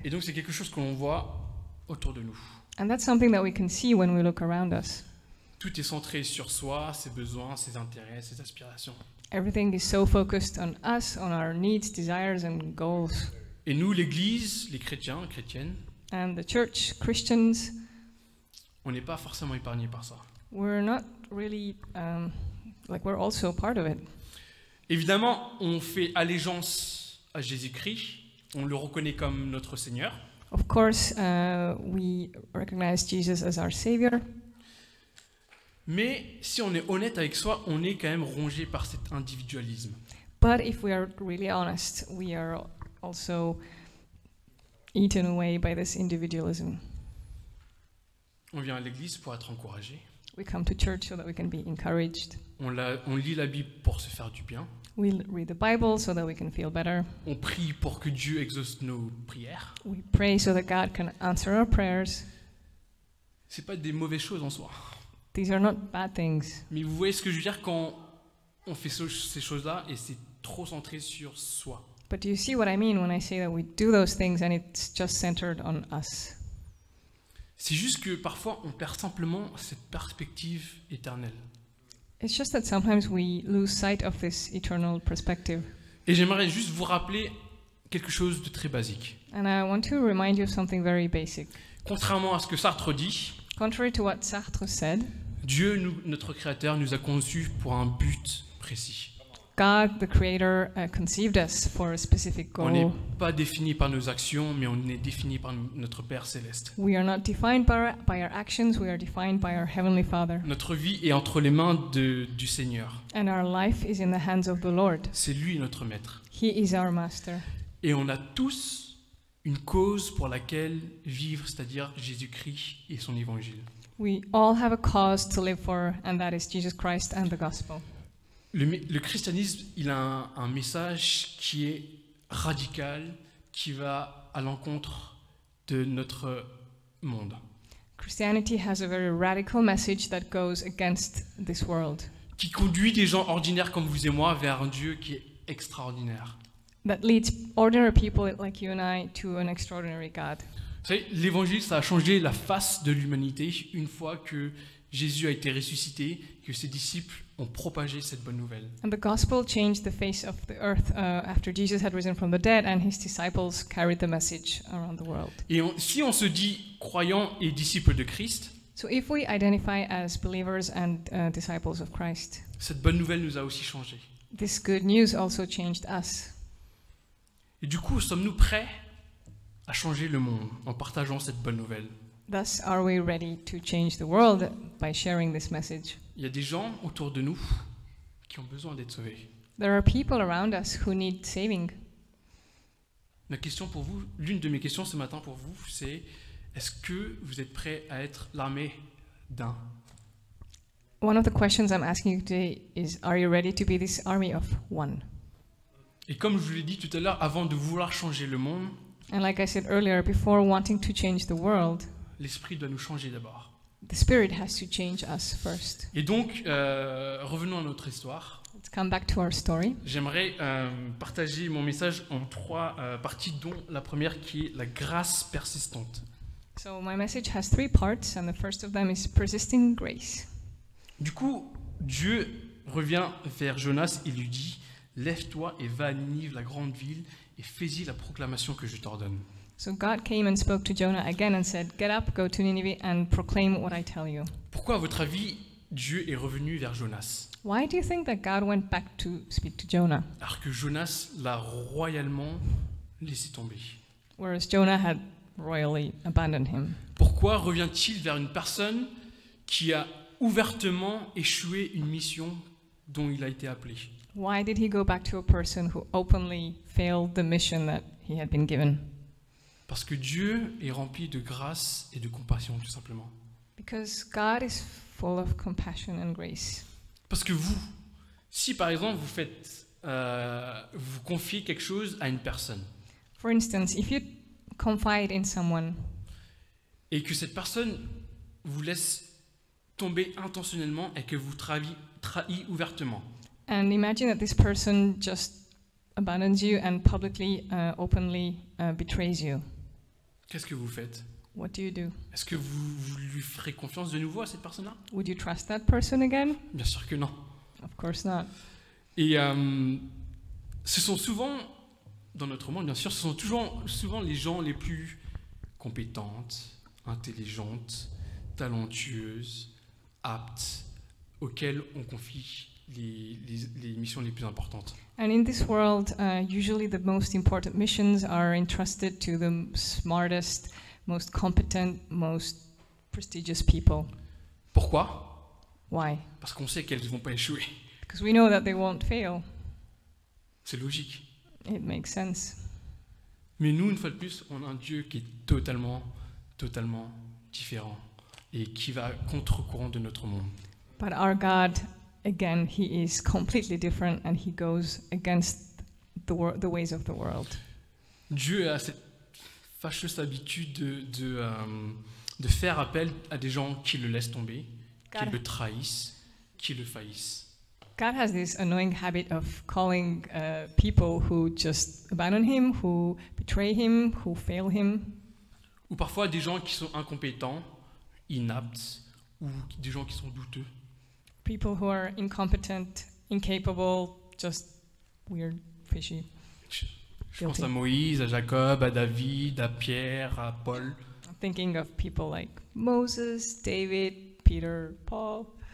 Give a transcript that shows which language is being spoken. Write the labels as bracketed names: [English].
[French] Et donc c'est quelque chose que l'on voit autour de nous. [English] And that's something that we can see when we look around us. [French] Tout est centré sur soi, ses besoins, ses intérêts, ses aspirations. [English] Everything is so focused on us, on our needs, desires, and goals. [French] Et nous, l'Église, les chrétiens, les chrétiennes, [English] And the church, Christians, [French] on n'est pas forcément épargnés par ça. [English] we're not really, we're also part of it. [French] Évidemment, on fait allégeance à Jésus-Christ, on le reconnaît comme notre Seigneur, [English] Of course, we recognize Jesus as our Savior, [French] mais si on est honnête avec soi, on est quand même rongé par cet individualisme. [English] but if we are really honest, we are also, eaten away by this individualism. [French] On vient à l'église pour être encouragé. [English] We come to church so that we can be encouraged. [French] On lit la Bible pour se faire du bien. [English] We read the Bible so that we can feel better. [French] On prie pour que Dieu exauce nos prières. [English] We pray so that God can answer our prayers. [French] C'est pas des mauvaises choses en soi. [English] These are not bad things. [French] Mais vous voyez ce que je veux dire quand on fait ces choses-là et c'est trop centré sur soi. [English] But do you see what I mean when I say that we do those things and it's just centered on us? [French] C'est juste que parfois on perd simplement cette perspective éternelle. [English] It's just that sometimes we lose sight of this eternal perspective. [French] Et j'aimerais juste vous rappeler quelque chose de très basique. [English] And I want to remind you of something very basic. [French] Contrairement à ce que Sartre dit, [English] Contrary to what Sartre said, [French] Dieu, notre Créateur, nous a conçus pour un but précis. [English] God, the Creator, conceived us for a specific [French] On n'est [English] goal. [French] pas défini par nos actions, mais on est défini par notre Père céleste. [English] We are not defined by our actions, we are defined by our Heavenly Father. [French] Notre vie est entre les mains du Seigneur. [English] And our life is in the hands of the Lord. [French] C'est lui notre maître. [English] He is our Master. [French] Et on a tous une cause pour laquelle vivre, c'est-à-dire Jésus-Christ et son évangile. [English] We all have a cause to live for, and that is Jesus Christ and the gospel. [French] Le christianisme, il a un message qui est radical, qui va à l'encontre de notre monde. [English] Christianity has a very radical message that goes against this world, [French] Qui conduit des gens ordinaires comme vous et moi vers un Dieu qui est extraordinaire. [English] that leads ordinary people like you and I to an extraordinary God. [French] Vous savez, l'évangile, ça a changé la face de l'humanité une fois que Jésus a été ressuscité, que ses disciples ont propagé cette bonne nouvelle. [English] And the gospel changed the face of the earth after Jesus had risen from the dead and his disciples carried the message around the world. [French] Et si on se dit croyant et disciple de Christ, [English] So if we identify as believers and disciples of Christ, [French] cette bonne nouvelle nous a aussi changé. [English] this good news also changed us. [French] Et du coup, sommes-nous prêts à changer le monde en partageant cette bonne nouvelle? [English] Thus, are we ready to change the world by sharing this message? [French] Il y a des gens autour de nous qui ont besoin d'être sauvés. [English] There are people around us who need saving. [French] Ma question pour vous, l'une de mes questions ce matin pour vous, c'est est-ce que vous êtes prêts à être l'armée d'un? [English] One of the questions I'm asking you today is, are you ready to be this army of one? [French] Et comme je vous l'ai dit tout à l'heure, avant de vouloir changer le monde, [English] And like I said earlier, before wanting to change the world, [French] l'esprit doit nous changer d'abord. [English] the Spirit has to change us first. [French] Et donc, revenons à notre histoire. [English] Let's come back to our story. [French] J'aimerais partager mon message en 3 parties, dont la première qui est la grâce persistante. [English] So my message has 3 parts, and the first of them is persisting grace. [French] Du coup, Dieu revient vers Jonas et lui dit « Lève-toi et va à Ninive, la grande ville, et fais-y la proclamation que je t'ordonne. » [English] So God came and spoke to Jonah again and said, "Get up, go to Nineveh, and proclaim what I tell you." [French] Pourquoi, à votre avis, Dieu est revenu vers Jonas, [English] Why do you think that God went back to speak to Jonah, [French] alors que Jonas l'a royalement laissé tomber? [English] whereas Jonah had royally abandoned him? [French] Pourquoi revient-il vers une personne qui a ouvertement échoué une mission dont il a été appelé? [English] Why did he go back to a person who openly failed the mission that he had been given? [French] Parce que Dieu est rempli de grâce et de compassion, tout simplement. [English] Because God is full of compassion and grace. [French] Parce que vous, si par exemple vous confiez quelque chose à une personne [English] For instance, if you confide in someone [French] et que cette personne vous laisse tomber intentionnellement et que vous trahit ouvertement, [English] and imagine that this person just abandons you and publicly, openly betrays you, [French] qu'est-ce que vous faites? [English] what do you do? [French] Est-ce que vous lui ferez confiance de nouveau à cette personne-là? [English] Would you trust that person again? [French] Bien sûr que non. [English] Of course not. [French] Et ce sont souvent, dans notre monde bien sûr, ce sont souvent les gens les plus compétentes, intelligentes, talentueuses, aptes, auxquelles on confie les missions les plus importantes. [English] And in this world, usually the most important missions are entrusted to the smartest, most competent, most prestigious people. [French] Pourquoi? [English] Why? [French] Parce qu'on sait qu'elles ne vont pas échouer. [English] Because we know that they won't fail. [French] C'est logique. [English] It makes sense. [French] Mais nous, une fois de plus, on a un Dieu qui est totalement différent et qui va à contre-courant de notre monde. [English] But our God, again, he is completely different and he goes against the ways of the world. [French] Dieu a cette fâcheuse habitude de faire appel à des gens qui le laissent tomber, qui [English] God, [French] le trahissent, qui le faillissent. [English] God has this annoying habit of calling people who just abandon him, who betray him, who fail him, [French] Ou parfois des gens qui sont incompétents, inaptes, ou des gens qui sont douteux. [English] people who are incompetent, incapable, just weird, fishy. [French] Je pense à Moïse, à Jacob, à David, à Pierre, à Paul. [English] I'm thinking of people like Moses, David, Peter, Paul.